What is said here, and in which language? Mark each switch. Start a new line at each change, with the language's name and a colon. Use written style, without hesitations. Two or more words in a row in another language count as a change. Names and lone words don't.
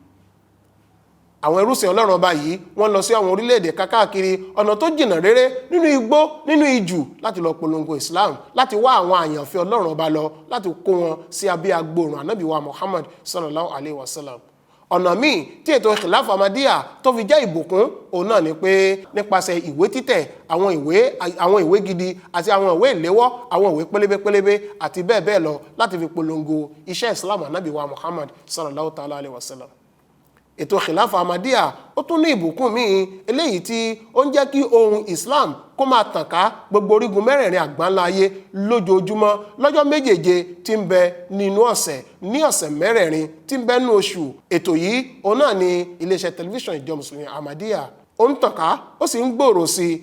Yoruba: Àwọn ẹrúsìn Ọlọ́run ọba yìí wọ́n lọ sí àwọn orílẹ̀-èdè káàkiri ọ̀nà tó jìnnà réré nínú igbó nínú ijù láti lọ polongo islam, láti wá àwọn àyànfẹ́ Ọlọ́run ọba lọ láti kó wọn sí abẹ́ agbóòrùn ànábì wa Muhammad
Arabic: صلى الله عليه وسلم.
Yoruba: Ọ̀nà míì tí ètò khilafa ahmadiyya tó fi jẹ́ ìbùkún òun náà ni pé nípasẹ̀ ìwé títẹ̀, àwọn ìwé gidi àti àwọn ìwé ìléwọ́, àwọn ìwé pélébé àti bẹ́ẹ̀ bẹ́ẹ̀ lọ láti fi polongo iṣẹ́ islam ànábì wa Muhammad
Arabic: صلى الله تعالى عليه وسلم.
Yoruba: Ètò khilafa ahmadiyya ó tún ní ìbùkún míì eléyìí tí ó ń jẹ́ kí ohun islam kó máa tàn ká gbogbo orígun mẹ́rẹ̀ẹ̀rin àgbáńlá ayé lójoojúmọ́ lọ́jọ́ méjèèje tí ń bẹ nínú ọ̀sẹ̀, ní ọ̀sẹ̀ mẹ́rẹ̀ẹ̀rin tí ń bẹ nínú oṣù. Ètò yìí òun náà ni iléeṣẹ́ tẹlifíṣàn ìjọ mùsùlùmí ahmadiyya ó ń tàn ká ó sì ń gbòòrò sí i.